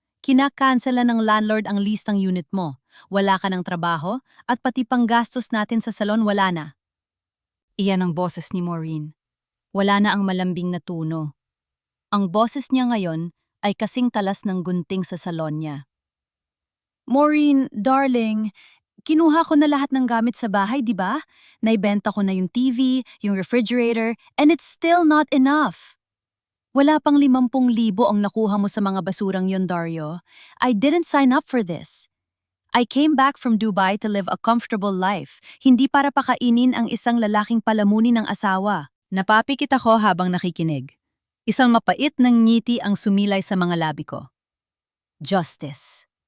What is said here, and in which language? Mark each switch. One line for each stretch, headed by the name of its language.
Filipino: Kinakansela ng landlord ang lease ng unit mo. Wala ka ng trabaho, at pati panggastos natin sa salon wala na. Iyan ang boses ni Maureen. Wala na ang malambing na tuno. Ang boses niya ngayon ay kasing talas ng gunting sa salon niya. Maureen, darling, kinuha ko na lahat ng gamit sa bahay, di ba? Naibenta ko na yung TV, yung refrigerator,
English: and it's still not enough.
Filipino: Wala pang 50,000 ang nakuha mo sa mga basurang yon, Dario.
English: I didn't sign up for this. I came back from Dubai to live a comfortable life,
Filipino: hindi para pakainin ang isang lalaking palamunin ng asawa. Napapikit ako habang nakikinig. Isang mapait ng ngiti ang sumilay sa mga labi ko. Justice.